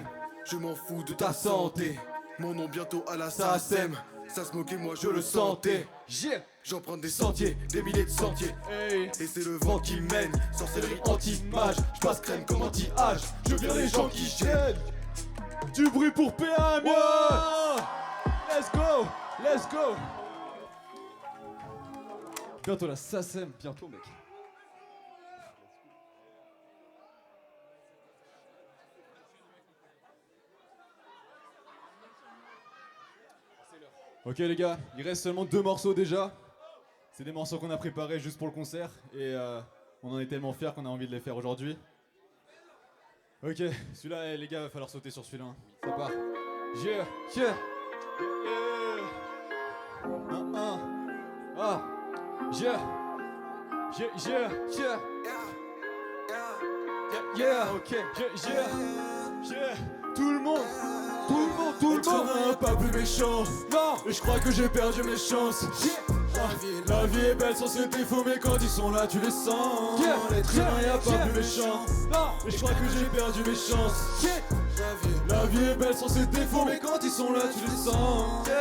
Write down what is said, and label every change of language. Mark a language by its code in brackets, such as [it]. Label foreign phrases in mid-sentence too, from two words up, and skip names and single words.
[fr] Je m'en fous de ta santé. Mon nom bientôt à la SACEM. Ça se moquait, moi je le sentais. J'emprunte des sentiers, des milliers de sentiers. Et c'est le vent qui mène. Sorcellerie anti-mage. Je passe crème comme anti-âge. Je vire les gens qui gênent. Du bruit pour PA, [en] Let's go, let's go. [fr] Bientôt la SACEM, bientôt mec. Ok les gars, il reste seulement 2 morceaux déjà. C'est des morceaux qu'on a préparés juste pour le concert et on en est tellement fiers qu'on a envie de les faire aujourd'hui. Ok, celui-là les gars, va falloir sauter sur celui-là. Ça part. [en] Yeah. Yeah. Yeah, yeah, yeah. Yeah, yeah, ok. Yeah, yeah. Yeah. [fr] Tout le monde. Tout le monde. Pas plus méchant. Non. Et je crois que j'ai perdu mes chances. La vie est belle sans ses défauts, mais quand ils sont là, tu les sens. L'être humain y'a pas plus méchant. Et je crois que j'ai perdu mes chances. La vie est belle sans ses défauts, mais quand ils sont là, tu les sens.